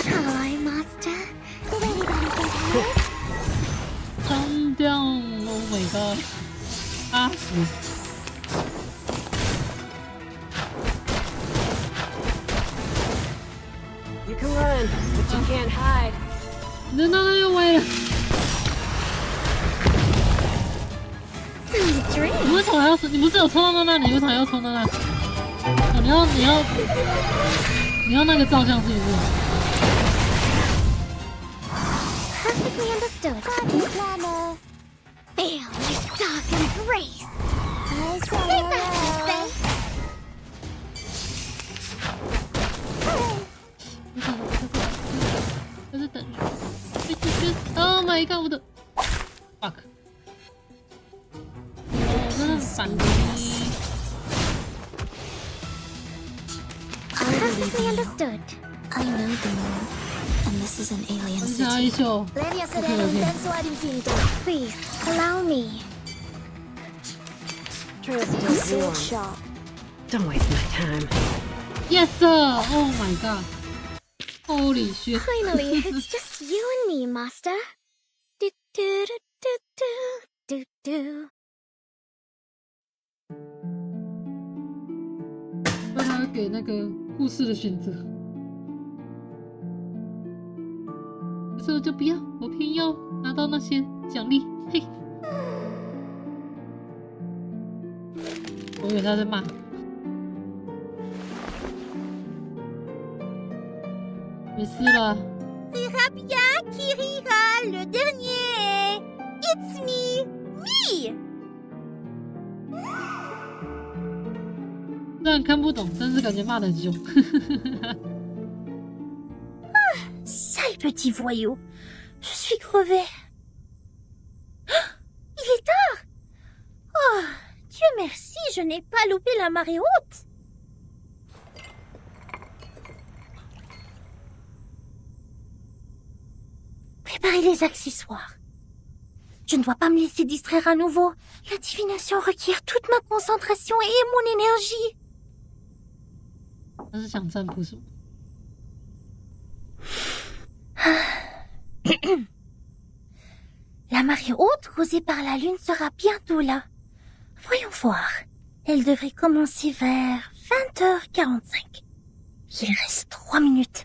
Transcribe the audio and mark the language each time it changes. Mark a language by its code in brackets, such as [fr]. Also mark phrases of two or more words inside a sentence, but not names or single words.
[en] Hi, master. Calm down! Oh my god! [zh] 打死！ [en] You can run, but you can't hide. [zh] 人到那又歪了。你为什么还要？你不是有冲到那？你为什么还要冲到那？哦，你要那个照相是不是？ [en] Perfectly understood. Planner. Feel my dark embrace. Stay back, I say. [zh] 在这等着。 [en] Oh my god！ [zh] 我的 fuck！ 我真的反击。 [en] Perfectly understood. I know the moon, and this is an alien city. Please, allow me. Sword sharp. Don't waste my time. Yes, sir! Oh my god. Holy shit. Finally, it's just you and me, master. Do do do do do do. [zh] 让他给那个护士的选择。可是我就不要，我偏要拿到那些奖励。嘿，我以为他在骂。没事了。 [fr] Sera bien qui rira le dernier. [en] It's me, me. [zh] 虽然看不懂，但是感觉骂得很凶。 [fr] Sale petit voyou. Je suis crevé. Il est tard. Oh, Dieu merci, je n'ai pas loupé la marée haute. Préparez les accessoires. Je ne dois pas me laisser distraire à nouveau. La divination requiert toute ma concentration et mon énergie. [zh] 他是想占卜什么？ [fr] La marée haute causée par la lune sera bientôt là. Voyons voir. Elle devrait commencer vers 20h45. Il reste 3 minutes.